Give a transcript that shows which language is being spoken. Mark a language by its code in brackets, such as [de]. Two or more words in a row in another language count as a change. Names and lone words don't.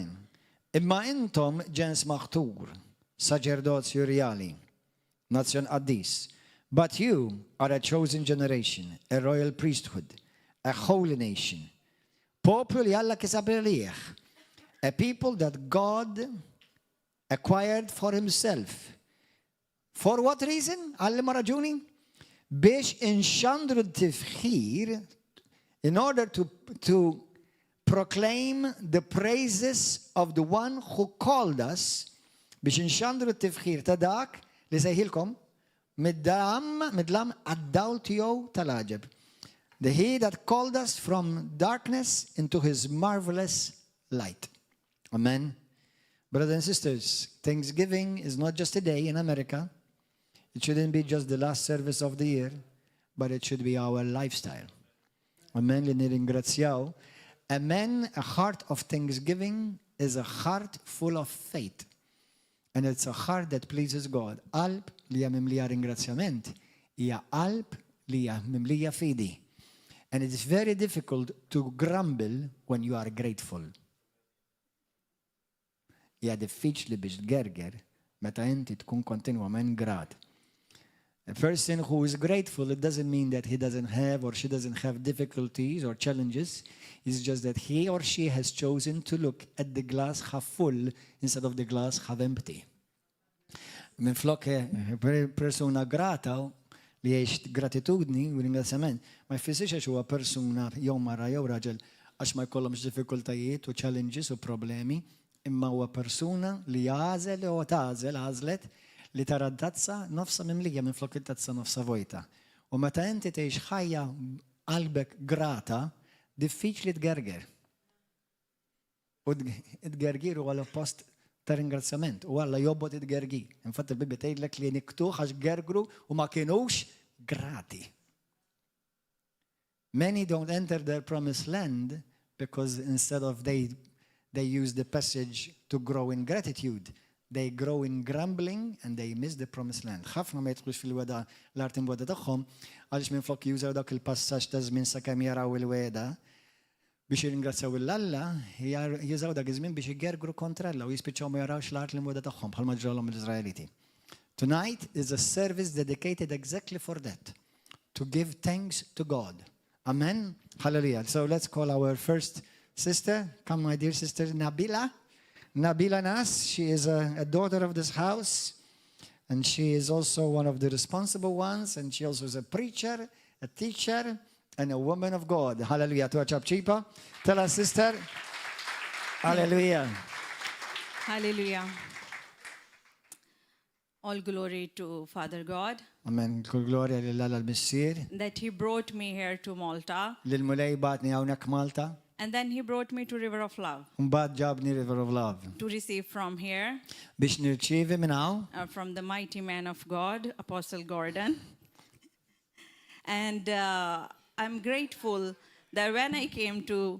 [mt] Imma intom ġens maħtur, saċerdozju reali, nazzjon qaddis. [en] But you are a chosen generation, a royal priesthood, a holy nation, [mt] poplu li Alla kisab lih, [en] a people that God acquired for Himself. For what reason? [mt] Għalli ma raġuni? Biex inxandru t-tifħir, [en] in order to proclaim the praises of the one who called us, [mt] biex inxandru t-tifħir ta' dak li sejħilkom midlam għaddaw tiegħu tal-aġeb. [en] The He that called us from darkness into His marvelous light. Amen. Brothers and sisters, Thanksgiving is not just a day in America. It shouldn't be just the last service of the year, but it should be our lifestyle. [mt] Amen. Li nirringrazzjaw. Amen. [en] A heart of thanksgiving is a heart full of faith. And it's a heart that pleases God. [mt] Qalb li hija mimlija ringrazzjament hija qalb li hija mimlija fidi. [en] And it is very difficult to grumble when you are grateful. [mt] Hija diffiċli biex tgerger meta inti tkun kontinwament grat. [en] A person who is grateful, it doesn't mean that he doesn't have or she doesn't have difficulties or challenges. It's just that he or she has chosen to look at the glass half full instead of the glass half empty. [mt] Min flok persuna grata li jgħix gratitudni u ringrazzjament, ma jfissirx għax huwa persuna jew mara jew raġel għax ma jkollhomx diffikultajiet u challenges u problemi, imma huwa persuna li għażel u għażlet li tara d-tazza nofsa mimlija minn flok it-tazza nofsa vojta. U meta inti tgħix ħajja qalbek grata, diffiċli tgerger. U t-gergir huwa l-oppost ta' ringrazzjament. U Alla jobbot it-gergir. Infatti l-Bibja tgħidlek li niktuħ għax gergru u ma kienux grati. [en] Many don't enter their promised land because instead of they use the passage to grow in gratitude, they grow in grumbling and they miss the promised land. [mt] ħafna ma jidħlux fil-weda l-art imweda tagħhom għaliex minn flok jużaw dak il-passaġġ ta' żmien sakemm jaraw il-weda biex jirringrazzjaw il-Alla, jużaw dak iż-żmien biex igergru kontra Alla u jispiċċaw ma jarawx l-art l-imweda tagħhom bħalma ġralhom l-Iżraeliti. [en] Tonight is a service dedicated exactly for that, to give thanks to God. Amen. Hallelujah. So let's call our first sister. Come, my dear sister Nabila. Nabila Nas, she is a daughter of this house, and she is also one of the responsible ones, and she also is a preacher, a teacher, and a woman of God. Hallelujah. To our Chapchipa. Tell us, sister. Hallelujah. Hallelujah. All glory to Father God Amen. [mt] Kull gloria lill-Alla l-Missir. [en] that He brought me here to Malta, [mt] Lil-mulej batni hawnhekk Malta. [en] and then He brought me to River of Love [mt] Mbagħad ġabni River of Love. [en] to receive from here, [mt] Biex nirċievi minn hawn [en] from the mighty man of God, Apostle Gordon. And I'm grateful that when I came to